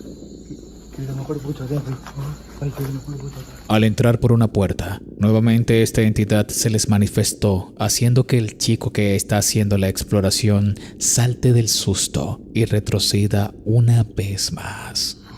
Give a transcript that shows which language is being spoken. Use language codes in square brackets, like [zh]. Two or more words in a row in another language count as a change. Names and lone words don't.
[hi] कीड़ा मकोड़े बहुत ज्यादा है भाई कीड़ा मकोड़े बहुत ज्यादा है। [es] Al entrar por una puerta, nuevamente esta entidad se les manifestó, haciendo que el chico que está haciendo la exploración salte del susto y retroceda una vez más.